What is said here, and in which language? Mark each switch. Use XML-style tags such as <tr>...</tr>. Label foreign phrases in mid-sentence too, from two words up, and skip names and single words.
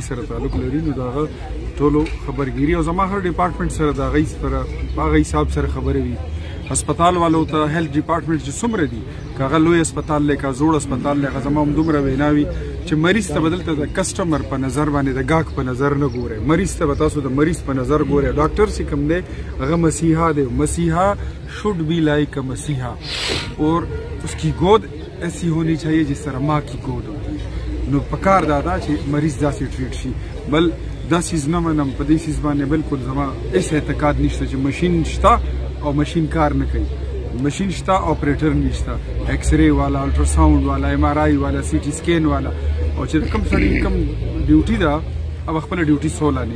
<ps>سره تعلق لري نو د هغه ټولو خبرګیري او زما هر ډپارټمنټ سره د هغې سره په هغه حساب سره خبرې وي هسپتال والو ته هیلث ډپارټمنټ چې څومره دي که هغه لوی هسپتال دی که زوړ هسپتال دی هغه زما همدومره وینا وي چې مریض ته به دلته د کسټمر په نظر باندې د ګاهک په نظر نه ګورئ مریض ته به تاسو د مریض په نظر ګورئ ډاکټر چې کوم دی هغه مسیحا دی مسیحا</ps> <en>should be like a</en> <ps>مسیحا</ps> <ur>اور اس کی گود ایسی ہونی چاہیے جس طرح ماں کی گود ہوتی ہے</ur> <ps>نو پکار دادا چې مریض داسې ټریټ شي بل دا چیز نه منم په دې چیز باندې بالکل زما هېڅ اعتقاد نشته چې مشین شته او مشین کار نه کوي مشین شته اپریټر نشته ایکس رے والا الټراساوند والا ایم آر آی والا سی ټي سکین والا او چې کوم سړي کوم ډیوټي ده او خپل ډیوټي سوله نه</ps>